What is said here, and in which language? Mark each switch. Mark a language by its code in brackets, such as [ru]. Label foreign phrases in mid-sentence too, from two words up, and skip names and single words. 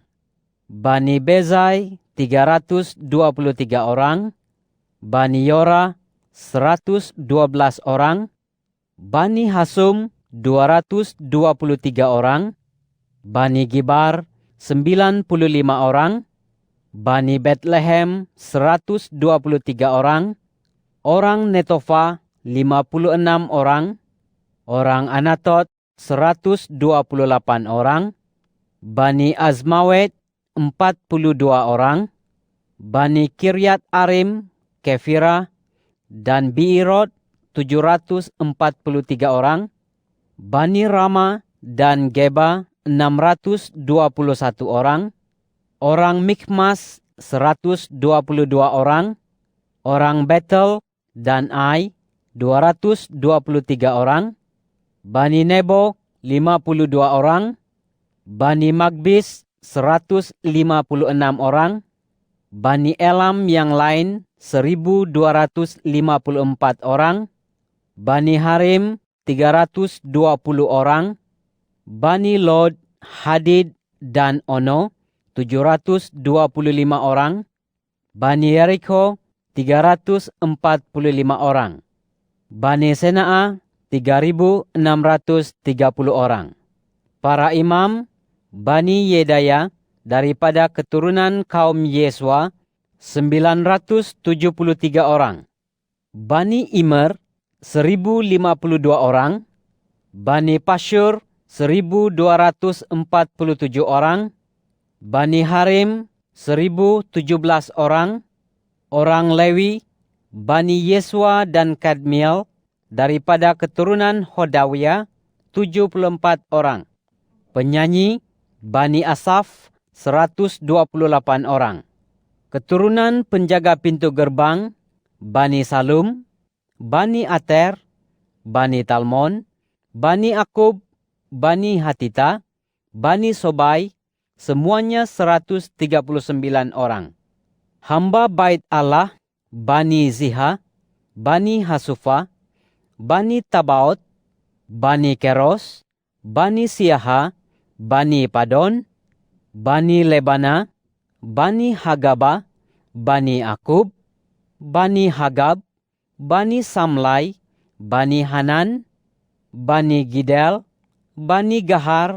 [ms] Bani Bezai 323 orang. Bani Yora 112 orang. Bani Hasum 223 orang. Bani Gibar 95 orang. Bani Bethlehem 123 orang. Orang Netofa 56 orang. Orang Anatot 128 orang. Bani Azmawet 42 orang. Bani Kiryat Arim, Kefira, dan Bi'irot 743 orang. Bani Rama dan Geba 621 orang. Orang Mikmas 122 orang. Orang Betel dan Ai 223 orang. Bani Nebo 52 orang. Bani Magbis 156 orang. Bani Elam yang lain 1254 orang. Bani Harim 320 orang. Bani Lod, Hadid, dan Ono 725 orang. Bani Yeriko 345 orang. Bani Sena'a 3.630 orang. Para imam, Bani Yedaya daripada keturunan kaum Yeswa 973 orang. Bani Immer 1.052 orang. Bani Pashur 1.247 orang. Bani Harim 1.017 orang. Orang Lewi, Bani Yeswa dan Kadmiel daripada keturunan Hodawiyah 74 orang. Penyanyi, Bani Asaf 128 orang. Keturunan penjaga pintu gerbang, Bani Salum, Bani Ater, Bani Talmon, Bani Akub, Bani Hatita, Bani Sobai, semuanya 139 orang. Hamba Bait Allah, Bani Ziha, Bani Hasufa, Bani Tabaot, Bani Keros, Bani Siaha, Bani Padon, Bani Lebana, Bani Hagaba, Bani Akub, Bani Hagab, Bani Samlai, Bani Hanan, Bani Gidel, Bani Gahar,